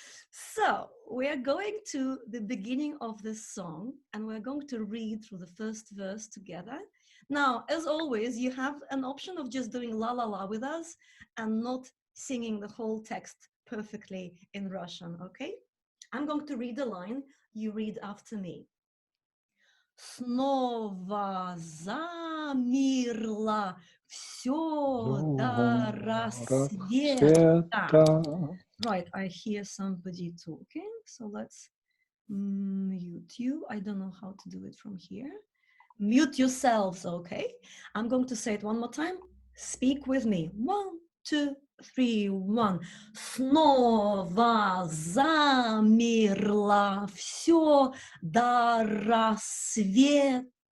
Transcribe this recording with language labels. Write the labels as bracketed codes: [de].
[en] So we are going to the beginning of this song, and we're going to read through the first verse together. Now, as always, you have an option of just doing la la la with us and not singing the whole text perfectly in Russian, okay? I'm going to read the line, you read after me. [ru] Снова замерло все до рассвета. [en] Right, I hear somebody talking, so let's mute you. I don't know how to do it from here. Mute yourselves, okay? I'm going to say it one more time. Speak with me. 1, 2, 3, 1. [ru] Снова замерло все до рассвета.